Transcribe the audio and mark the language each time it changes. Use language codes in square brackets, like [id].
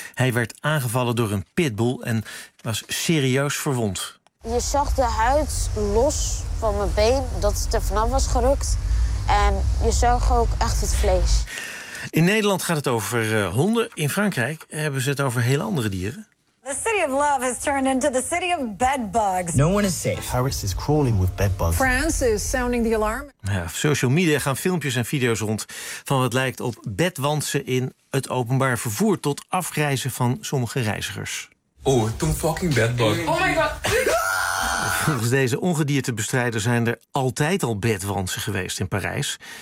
[nl] Hij werd aangevallen door een pitbull en was serieus verwond. Je zag de huid los van mijn been, dat het er vanaf was gerukt. En je zag ook echt het vlees. In Nederland gaat het over honden. In Frankrijk hebben ze het over heel andere dieren. [en] The city of love has turned into the city of bedbugs. No one is safe. Paris is crawling with bedbugs. France is sounding the alarm. [nl] Ja, op social media gaan filmpjes en video's rond van wat lijkt op bedwantsen in het openbaar vervoer tot afgrijzen van sommige reizigers. [en] Oh, toen fucking bedbug. Oh my god. [nl] Volgens deze ongediertebestrijder zijn er altijd al bedwantsen geweest in Parijs.